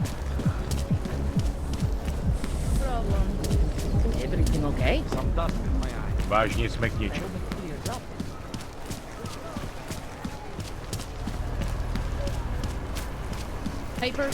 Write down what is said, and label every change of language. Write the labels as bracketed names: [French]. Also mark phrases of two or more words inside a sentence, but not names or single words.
[English] Problem. Everything okay? Some dust in my eye. [Czech] Vážně jsme k ničemu. [English] Papers?